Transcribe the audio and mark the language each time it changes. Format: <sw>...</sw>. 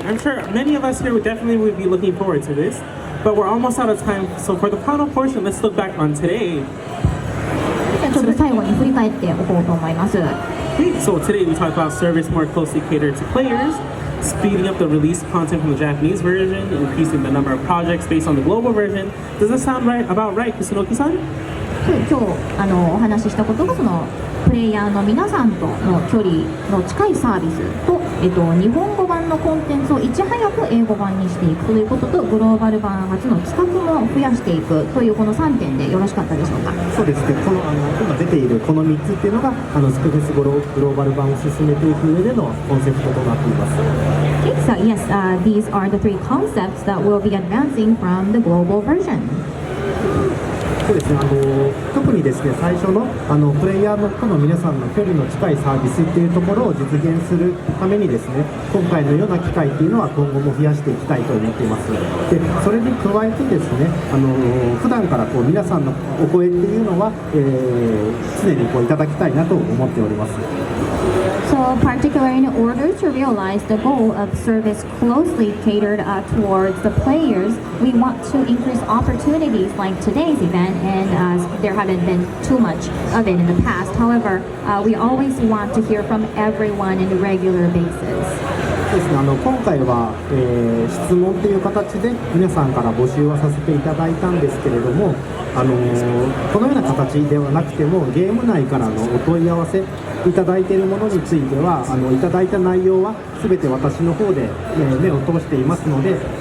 <en>I'm sure many of us here would definitely be looking forward to this. But we're almost out of time. So for the final portion, let's look back on today.</en> <ja>ちょっと最後に振り返っておこうと思います。</ja> <en>So today we talked about service more closely catered to players, speeding up the release content from the Japanese version, increasing the number of projects based on the global version. Does that sound about right, Kusunoki-san?</en> <ja>今日お話ししたことがそのプレイヤーの皆さんとの距離の近いサービスと、日本語版のコンテンツをいち早く英語版にしていくということと、グローバル版初の企画も増やしていくというこの3点でよろしかったでしょうか？そうですね、今出ているこの3つっていうのがスクフェスグローバル版を進めていく上でのコンセプトとなっています。</ja> <en>Okay, so yes, these are the three concepts that will be advancing from the global version.</en> <ja>そうですね、特にですね、最初のプレイヤーとの皆さんの距離の近いサービスっていうところを実現するためにですね、今回のような機会っていうのは今後も増やしていきたいと思っています。で、それに加えてですね、普段から皆さんのお声っていうのは、常にいただきたいなと思っております。</ja> <en>So particularly in order to realize the goal of service closely catered towards the players, we want to increase opportunities like today's event, and there haven't been too much of it in the past. However, we always want to hear from everyone on a regular basis.</en> <ja>ですね、今回は、質問という形で皆さんから募集はさせていただいたんですけれども、このような形ではなくてもゲーム内からのお問い合わせいただいているものについてはいただいた内容は全て私の方で、目を通していますので、</ja>